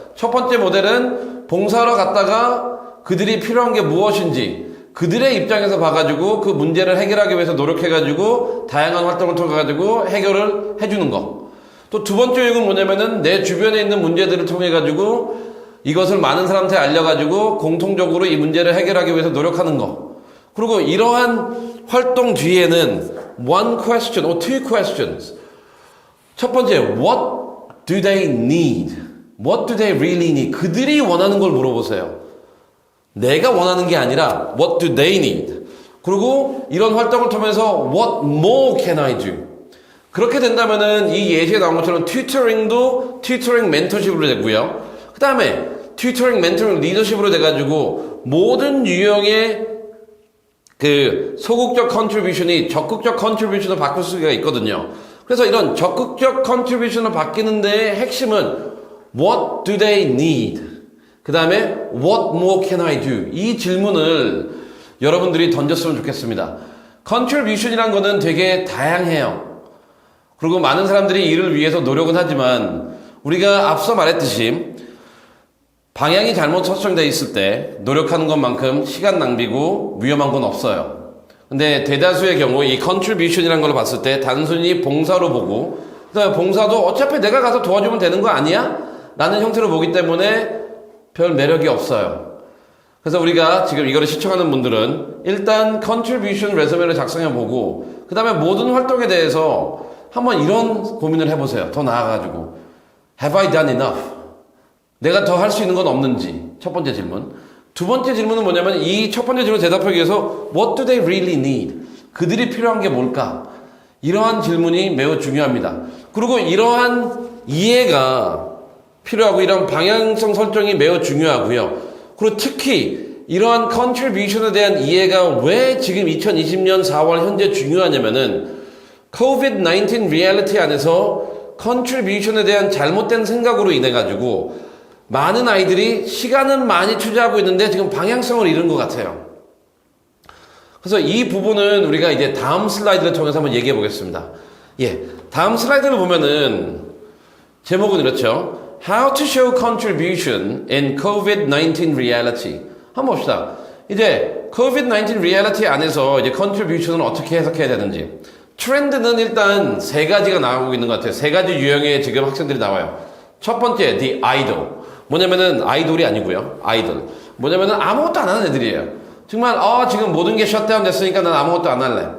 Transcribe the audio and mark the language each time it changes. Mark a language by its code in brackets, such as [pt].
[ko] 첫 번째 모델은 봉사하러 갔다가 그들이 필요한 게 무엇인지 그들의 입장에서 봐가지고 그 문제를 해결하기 위해서 노력해가지고 다양한 활동을 통해가지고 해결을 해주는 거. 또 두 번째 유형은 뭐냐면은 내 주변에 있는 문제들을 통해가지고 이것을 많은 사람한테 알려가지고 공통적으로 이 문제를 해결하기 위해서 노력하는 거. 그리고 이러한 활동 뒤에는 [en] one question or two questions. 첫 번째, what do they need? What do they really need? [ko] 그들이 원하는 걸 물어보세요. 내가 원하는 게 아니라 [en] what do they need? [ko] 그리고 이런 활동을 통해서 [en] what more can I do? [ko] 그렇게 된다면은 이 예시에 나온 것처럼 튜터링도 튜터링 멘토십으로 되고요. 그 다음에 튜터링 멘토링 리더십으로 돼가지고 모든 유형의 그 소극적 contribution이 적극적 contribution으로 바꿀 수가 있거든요. 그래서 이런 적극적 contribution으로 바뀌는 데의 핵심은 [en] what do they need? [ko] 그 다음에 [en] what more can I do? [ko] 이 질문을 여러분들이 던졌으면 좋겠습니다. contribution이란 거는 되게 다양해요. 그리고 많은 사람들이 이를 위해서 노력은 하지만 우리가 앞서 말했듯이 방향이 잘못 설정되어 있을 때 노력하는 것만큼 시간 낭비고 위험한 건 없어요. 근데 대다수의 경우 이 contribution이라는 걸 봤을 때 단순히 봉사로 보고 그다음에 봉사도 어차피 내가 가서 도와주면 되는 거 아니야? 라는 형태로 보기 때문에 별 매력이 없어요. 그래서 우리가 지금 이거를 시청하는 분들은 일단 contribution 레저메를 작성해 보고 그 다음에 모든 활동에 대해서 한번 이런 고민을 해보세요. 더 나아가지고 [en] Have I done enough? [ko] 내가 더 할 수 있는 건 없는지. 첫 번째 질문. 두 번째 질문은 뭐냐면 이 첫 번째 질문 대답하기 위해서 [en] What do they really need? [ko] 그들이 필요한 게 뭘까? 이러한 질문이 매우 중요합니다. 그리고 이러한 이해가 필요하고 이런 방향성 설정이 매우 중요하고요. 그리고 특히 이러한 contribution에 대한 이해가 왜 지금 2020년 4월 현재 중요하냐면은 COVID-19 리얼리티 안에서 contribution에 대한 잘못된 생각으로 인해 가지고 많은 아이들이 시간은 많이 투자하고 있는데 지금 방향성을 잃은 것 같아요. 그래서 이 부분은 우리가 이제 다음 슬라이드를 통해서 한번 얘기해 보겠습니다. 예, 다음 슬라이드를 보면은 제목은 이렇죠. [en] How to show contribution in COVID-19 reality. [ko] 한번 봅시다. 이제 COVID-19 reality 안에서 이제 contribution을 어떻게 해석해야 되는지. 트렌드는 일단 세 가지가 나오고 있는 것 같아요. 세 가지 유형의 지금 학생들이 나와요. 첫 번째, the idol. 뭐냐면은 아이돌이 아니고요. 아이돌. 뭐냐면은 아무것도 안 하는 애들이에요. 정말 지금 모든 게 셧다운 됐으니까 난 아무것도 안 할래.